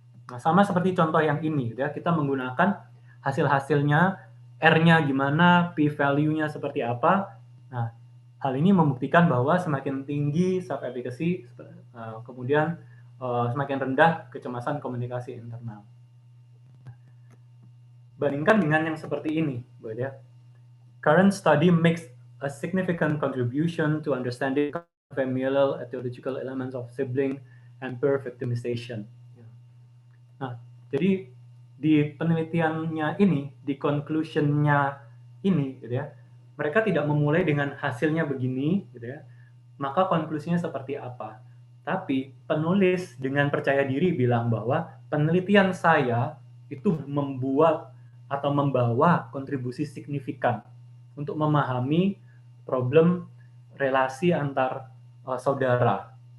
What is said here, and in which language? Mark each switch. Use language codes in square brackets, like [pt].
[id] Nah, sama seperti contoh yang ini, ya, kita menggunakan hasil-hasilnya, R-nya gimana, P-value-nya seperti apa. Nah, hal ini membuktikan bahwa semakin tinggi self-efficacy, kemudian semakin rendah kecemasan komunikasi internal. Bandingkan dengan yang seperti ini, ya. [en] Current study makes a significant contribution to understanding familial etiological elements of sibling and peer victimization. [id] Nah, jadi di penelitiannya ini, di conclusion-nya ini, gitu ya, mereka tidak memulai dengan hasilnya begini, gitu ya, maka konklusinya seperti apa. Tapi penulis dengan percaya diri bilang bahwa penelitian saya itu membuat atau membawa kontribusi signifikan untuk memahami problem relasi antar saudara.